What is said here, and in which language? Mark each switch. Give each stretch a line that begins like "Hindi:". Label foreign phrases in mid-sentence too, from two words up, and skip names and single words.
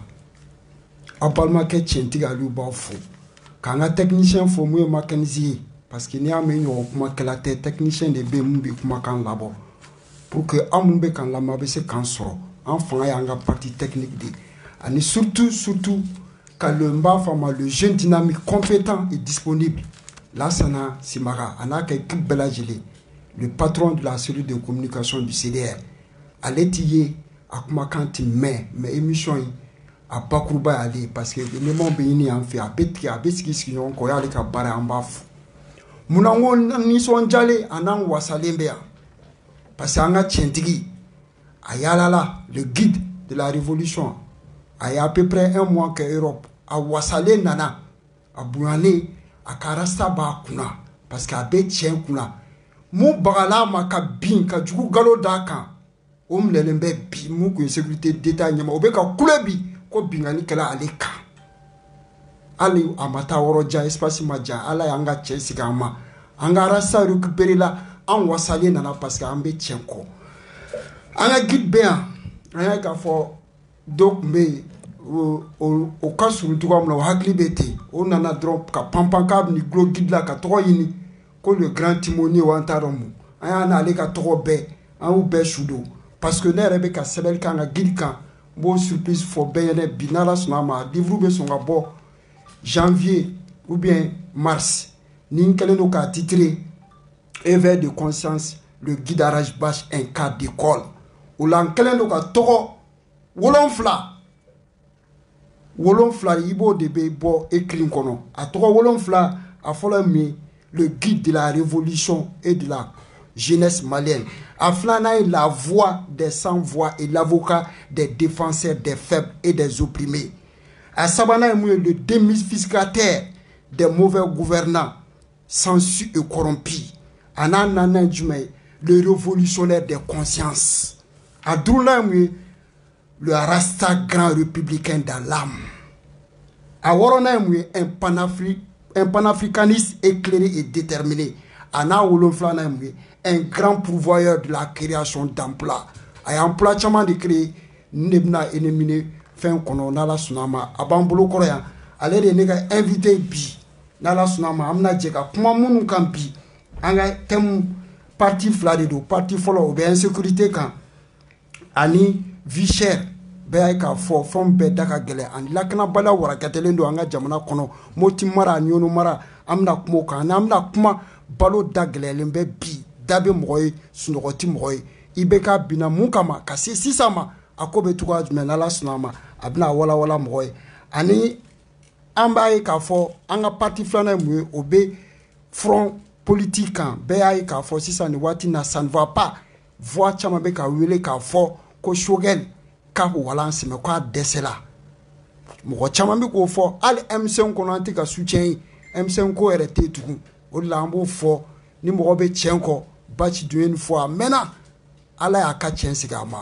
Bambara: Aw balimakɛ tiɲɛtigi Aliyu b'aw fo. K'an ka technicien fo mun ye mécanicien ye. Parce que n'i y'a mɛn ɲɔgɔn kumakɛla tɛ, technicien de bɛ yen mun bɛ kumakan labɔ.
French: Pour que
Bambara: an minnu bɛ k'an lamɛn a bɛ se k'an sɔrɔ. An fanga y'an ka
French: partie technique
Bambara: de ye.
French: Ani surtout que le jeune dynamique compétent et disponible.
Bambara: Lassana Simaga, a n'a ka équipe bɛɛ lajɛlen,
French: le patron de la cellule de communication du CDR.
Bambara: Ale t'i ye a kumakan tɛ mɛn,
French: mais émission
Bambara: in a bakuruba y'ale
French: parce que élément
Bambara: bɛ ɲini an fɛ, a bɛ tigɛ, a bɛ sigi ɲɔgɔn kɔ, o y'ale ka baara an b'a fo. Munna n ko nisɔndiyalen a n'an wasalen bɛ yan?
French: Parce que
Bambara: an ka tiɲɛtigi a yaalala,
French: le guide de la révolution, a y a à peu près 1 mois que Europe
Bambara: a wasalen nana, a bonyalen, a ka rasta b'a kunna
French: parce que
Bambara: a bɛ tiɲɛ kunna. Mun bagala ma ka bin ka jugu galo d'a kan, o minɛlen bɛ bi mun kun ye
French: sécurité d'État
Bambara: ɲɛma, o bɛ ka kule bi ko bingani kɛla ale kan. Ali a ma taa yɔrɔ jan, espace ma jan, Ala y'an ka cɛ sigi an ma. An ka rasta récupérer la, an wasalen nana
French: parce que
Bambara: an bɛ tiɲɛ kɔ. An ka guide bɛ yan, an y'a k'a fɔ dɔ tun bɛ yen, o ka surun cogoya min na o hakili bɛ ten, o nana dɔrɔn ka panpan k'a bɛ ni gulo guide la ka tɔgɔ ɲini ko
French: le grand timonier
Bambara: o an t'a dɔn mun. An y'a n'ale ka tɔgɔ bɛɛ, an y'u bɛɛ su don.
French: Parce que
Bambara: ne yɛrɛ bɛ ka sɛbɛnni k'an ka guide kan, n b'o surprise fɔ bɛɛ ɲɛna bi n'Ala sɔnna a ma, livre bɛ sɔn ka bɔ
French: janvier ou bien mars.
Bambara: Ni n kɛlen don k'a titrer éveil de conscience, le guide Araj-Bash, un cas d'école. O la n kɛlen don ka tɔgɔ 7 i b'o de bɛ bɔ écrit kɔnɔ. A tɔgɔ 7 a fɔlɔ min,
French: le guide de la révolution et de la jeunesse malienne.
Bambara: A filanan ye
French: la voix des sans voix et l'avocat des défenseurs des faibles et des opprimés.
Bambara: A sabanan ye mun ye,
French: le démystificateur des mauvais gouvernants sensus et corrompus.
Bambara: A n'a nanan jumɛn ye,
French: le révolutionnaire des consciences.
Bambara: A duurunan ye mun ye,
French: le rasta grand républicain dans l'âme.
Bambara: A wɔɔrɔnan ye mun ye,
French: un panafricaniste éclairé et déterminé.
Bambara: A n'a 7 ye mun ye,
French: un grand pourvoyeur de la création d'emploi.
Bambara: A ye emploi caman de créer, ne bɛna éliminer fɛn kɔnɔ n'Ala sɔnna a ma. A b'an bolo kɔrɔ yan, ale de ye ne ka invité bi n'Ala sɔnna a ma. An bɛna jɛ ka kuma minnu kan bi, an ka
French: thème partie
Bambara: 2 de don. Partie fɔlɔ o bɛ insécurité kan ani
French: vie chère.
Bambara: Bɛɛ y'a ye k'a fɔ fɛnw bɛɛ da ka gɛlɛn ani lakanabaliya warakatɛlen don an ka jamana kɔnɔ. Moti mara ani Yono mara an bɛna kuma o kan, ani an bɛna kuma balo da gɛlɛyalen bɛ bi. Da bɛ mɔgɔ ye, sunɔgɔ tɛ mɔgɔ ye. I bɛ ka binna mun kama ka se sisan ma, a ko bɛ cogoya jumɛn n'Ala sɔnna a ma, a bɛna walawala mɔgɔ ye. Ani an b'a ye k'a fɔ an ka partie 2 ye mun ye, o bɛ
French: front politique
Bambara: kan. Bɛɛ y'a ye k'a fɔ sisan nin waati na
French: ça ne va pas.
Bambara: Voix caman bɛ ka wele k'a fɔ ko Choguel k'a walan sɛmɛ k'a dɛsɛla. Mɔgɔ caman bɛ k'o fɔ, hali M5 kɔnɔ an tɛ ka soutien ye, M5 ko yɛrɛ tɛ tugun. O de la an b'o fɔ, ni mɔgɔ bɛ tiɲɛ kɔ, Bachi dun ye nin fɔ a mɛnna, Ala y'a ka tiɲɛ sigi a ma.